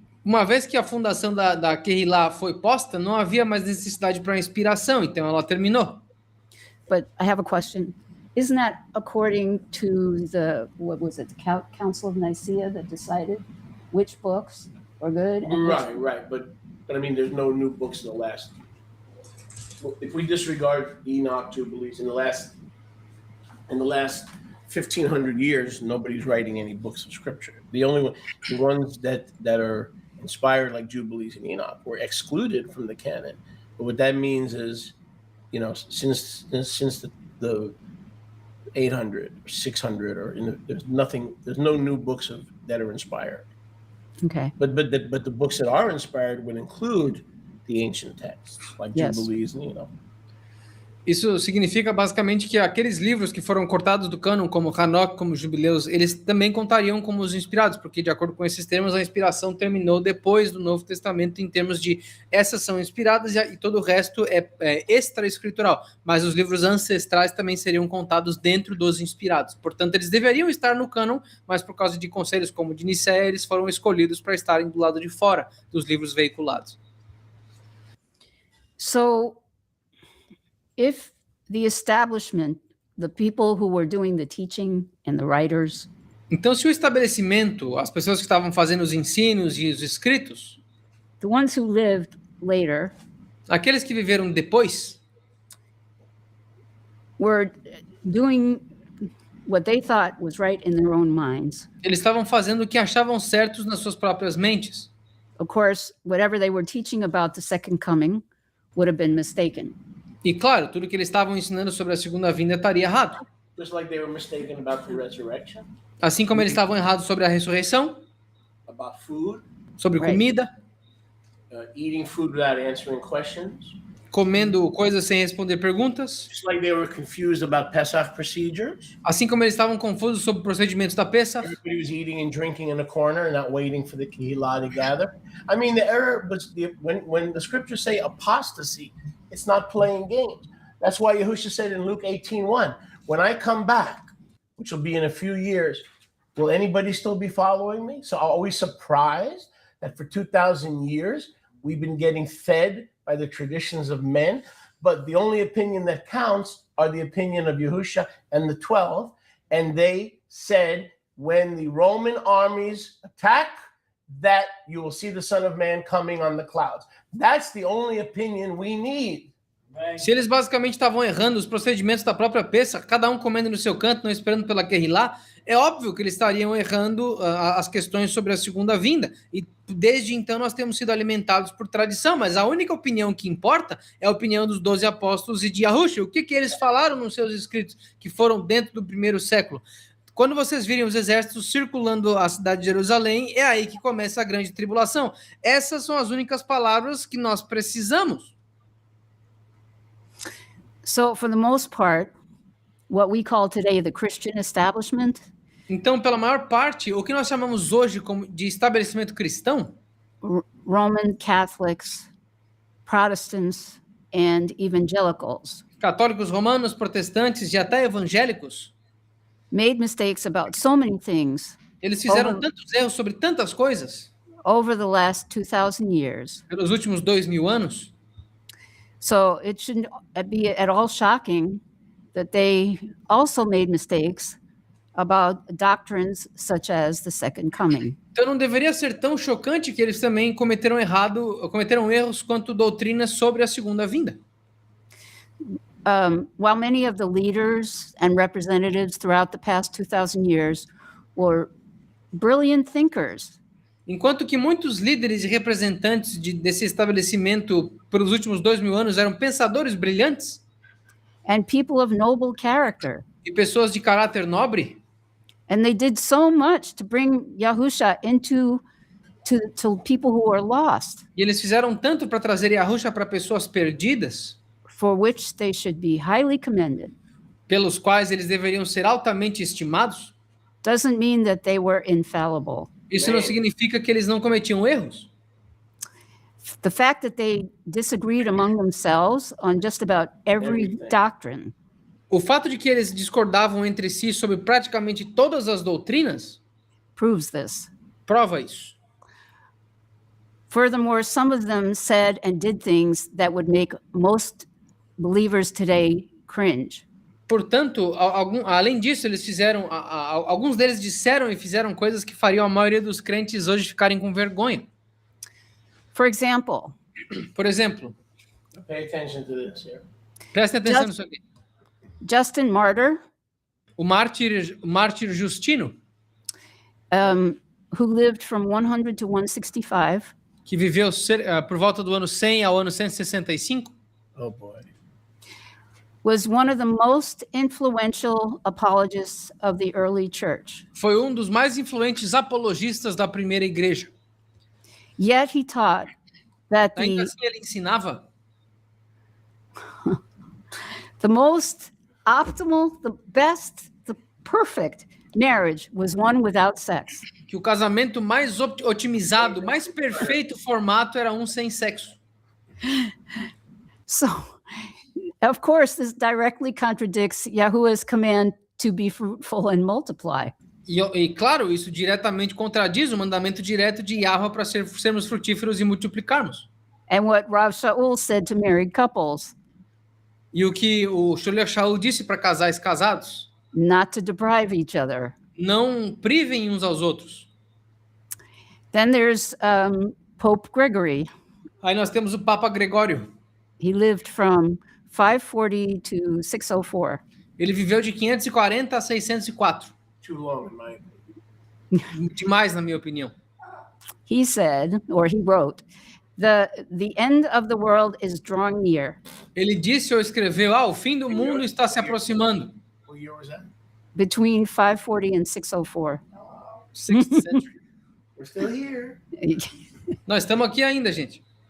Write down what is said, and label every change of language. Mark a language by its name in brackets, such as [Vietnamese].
[Portuguese] uma vez que a fundação da Kehillah foi posta, não havia mais necessidade para inspiração, então ela terminou. [English] But I have a question. Isn't that according to the, what was it, the Council of Nicaea that decided which books were good? And Right. But I mean, there's no new books in the last. If we disregard Enoch, Jubilees, in the last 1,500 years, nobody's writing any books of scripture. The ones that are inspired, like Jubilees and Enoch, were excluded from the canon. But what that means is, you know, since the 800 or 600 or there's no new books that are inspired. Okay. But the books that are inspired would include the ancient texts, like Yes. Jubilees and Enoch. [Portuguese] Isso significa basicamente que aqueles livros que foram cortados do cânon, como Hanok, como Jubileus, eles também contariam como os inspirados, porque de acordo com esses termos, a inspiração terminou depois do Novo Testamento em termos de essas são inspiradas e todo o resto é extra-escritural, mas os livros ancestrais também seriam contados dentro dos inspirados. Portanto, eles deveriam estar no cânon, mas por causa de conselhos como o de Nicéia, eles foram escolhidos para estarem do lado de fora dos livros veiculados. [English] So if the establishment, the people who were doing the teaching and the writers, [Portuguese] Então, se o estabelecimento, as pessoas que estavam fazendo os ensinos e os escritos, [English] the ones who lived later, [Portuguese] aqueles que viveram depois, [English] were doing what they thought was right in their own minds. [Portuguese] eles estavam fazendo o que achavam certos nas suas próprias mentes. [English] Of course, whatever they were teaching about the second coming would have been mistaken. [Portuguese] E claro, tudo que eles estavam ensinando sobre a segunda vinda estaria errado. [English] Just like they were mistaken about the resurrection, [Portuguese] Assim como eles estavam errados sobre a ressurreição, [English] about food, [Portuguese] sobre [English] Right. [Portuguese] comida, [English] eating food without answering questions. [Portuguese] comendo coisas sem responder perguntas, [English] Just like they were confused about Pesach procedures. [Portuguese] assim como eles estavam confusos sobre procedimentos da Pesach, [English] Everybody was eating and drinking in a corner and not waiting for the Kehillah to gather. I mean, the error was when the scriptures say apostasy, it's not playing games. That's why Yahushua said in Luke 18:1, when I come back, which will be in a few years, will anybody still be following me? So are we surprised that for 2,000 years we've been getting fed by the traditions of men, but the only opinion that counts are the opinion of Yahushua and the 12, and they said, when the Roman armies attack, that you will see the Son of Man coming on the clouds. That's the only opinion we need. [Portuguese] se eles basicamente estavam errando os procedimentos da própria Pesach, cada um comendo no seu canto, não esperando pela Kehillah, é óbvio que eles estariam errando as questões sobre a segunda vinda. E desde então nós temos sido alimentados por tradição, mas a única opinião que importa é a opinião dos 12 apóstolos e de Yahushua. O que eles falaram nos seus escritos que foram dentro do primeiro século? Quando vocês virem os exércitos circulando a cidade de Jerusalém, é aí que começa a grande tribulação. Essas são as únicas palavras que nós precisamos. [English] So for the most part, what we call today the Christian establishment [Portuguese] Então, pela maior parte, o que nós chamamos hoje como de estabelecimento cristão, [English] Roman Catholics, Protestants, and evangelicals [Portuguese] católicos romanos, protestantes e até evangélicos, [English] made mistakes about so many things [Portuguese] eles fizeram Como- tantos erros sobre tantas coisas [English] over the last 2,000 years. [Portuguese] pelos últimos 2000 anos. [English] So it shouldn't be at all shocking that they also made mistakes about doctrines such as the second coming. [Portuguese] Então não deveria ser tão chocante que eles também cometeram erros quanto doutrinas sobre a segunda vinda. [English] While many of the leaders and representatives throughout the past 2,000 years were brilliant thinkers, [Portuguese] Enquanto que muitos líderes e representantes desse estabelecimento pelos últimos 2000 anos eram pensadores brilhantes [English] and people of noble character, [Portuguese] e pessoas de caráter nobre, [English] and they did so much to bring Yahusha into to people who are lost, [Portuguese] e eles fizeram tanto para trazer Yahushua para pessoas perdidas, [English] for which they should be highly commended. [Portuguese] pelos quais eles deveriam ser altamente estimados, [English] doesn't mean that they were infallible. [Portuguese] Isso não significa que eles não cometiam erros. [English] The fact that they disagreed among themselves on just about every Everything. doctrine [Portuguese] O fato de que eles discordavam entre si sobre praticamente todas as doutrinas [English] proves this. [Portuguese] prova isso. [English] Furthermore, some of them said and did things that would make most believers today cringe. [Portuguese] Portanto, além disso, eles fizeram, alguns deles disseram e fizeram coisas que fariam a maioria dos crentes hoje ficarem com vergonha. [English] For example, [Portuguese] Por exemplo, [English] Pay attention to this here. [Portuguese] prestem atenção nisso aqui. [English] Justin Martyr, [Portuguese] O mártir Justino, [English] who lived from 100 to 165, [Portuguese] que viveu por volta do ano 100 ao ano 165, [English] Oh boy. was one of the most influential apologists of the early church. [Portuguese] foi um dos mais influentes apologistas da primeira igreja. [English] Yet he taught that [Portuguese] Ainda [English] the, [Portuguese] assim, ele ensinava [English] the most optimal, the best, the perfect marriage was one without sex. [Portuguese] que o casamento mais otimizado, mais perfeito formato era um sem sexo. [English] So, of course, this directly contradicts Yahuwah's command to be fruitful and multiply. [Portuguese] E claro, isso diretamente contradiz o mandamento direto de Yahweh para sermos frutíferos e multiplicarmos. [English] And what Rav Shaul said to married couples, [Portuguese] E o que o Shlomo Shaul disse para casais casados: [English] not to deprive each other. [Portuguese] não privem uns aos outros. [English] Then there's Pope Gregory. [Portuguese] Aí nós temos o Papa Gregório. [English] He lived from 540 to 604. [Portuguese] Ele viveu de 540 a 604. [English] Too long in my opinion. [Portuguese] Demais, na minha opinião. [English] He said, or he wrote, the end of the world is drawing near. [Portuguese] Ele disse ou escreveu: o fim do mundo está se aproximando. [English] What year was that? Between 540 and 604. 6th century. We're still here. [Portuguese] Nós estamos aqui ainda, gente.